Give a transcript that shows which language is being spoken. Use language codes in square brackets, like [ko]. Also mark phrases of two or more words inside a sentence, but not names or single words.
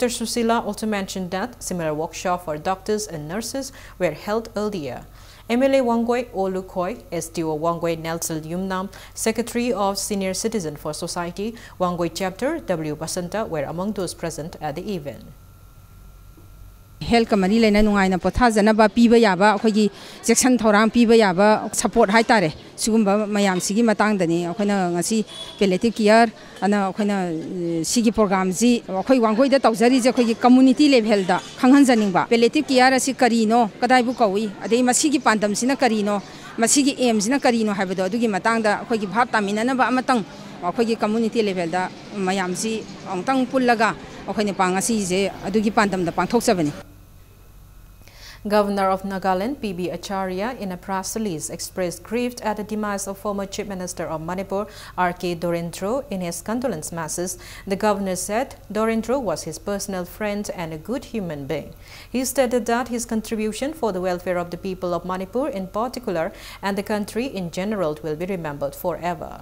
[en] Susila also mentioned that similar workshops for doctors and nurses were held earlier. MLA Wangoi Olukoi, SDO Wangoi Nelson Yumnam, Secretary of Senior Citizen for Society, Wangoi Chapter, W. Basanta were among those present at the event. Health Committee [mni] lena nungai na pothajana ba piba yaba akhoi section thorang piba yaba support hai tare sigumba mayam sigi matang dani akhoina ngasi [en] palliative care [mni] ana akhoina sigi program ji akhoi wangoi da tawjari je akhoi [en] community level [mni] da khanghan janing ba [en] palliative care [mni] asi karino kadai bu kawi adei masigi pandam sina karino masigi aim sina karino haibado adugi matang da akhoi gi bhab tamina na ba amatang akhoi [en] community level [mni] da mayam si angtang pullaga akhoina pangasi je adugi pandam da pangthok sabani. Governor of Nagaland, P.B. Acharya, in a press release, expressed grief at the demise of former Chief Minister of Manipur, R.K. Dorendro. In his condolence message, the governor said Dorendro was his personal friend and a good human being. He stated that his contribution for the welfare of the people of Manipur in particular and the country in general will be remembered forever.